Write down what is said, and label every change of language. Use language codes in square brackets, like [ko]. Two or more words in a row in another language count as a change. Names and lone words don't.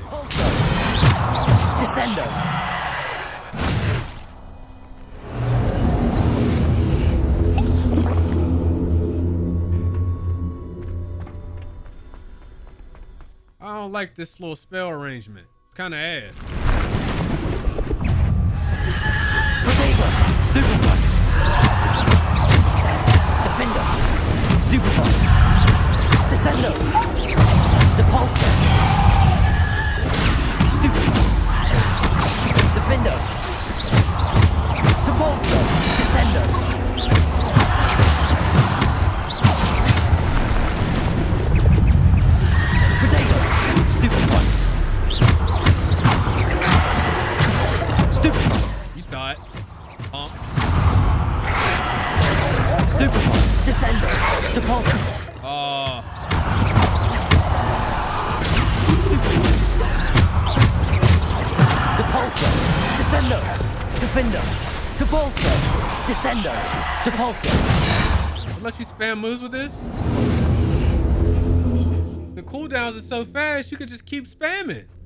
[en] Descendo! I don't like this little spell arrangement. Kind of ass. Stupefy! Defender! Stupefy! Descendo! Depulsor! Stupefy! Defender! Depulsor! Descendo! Potato! Stupefy! Stupefy! You thought. Stupefy! Descendo! Depulsor! Oh. Depulsor! Depulso. Descendo. Defendo. Depulso. Descendo. Depulso. Unless you spam moves with this. The cooldowns are so fast, you could just keep spamming.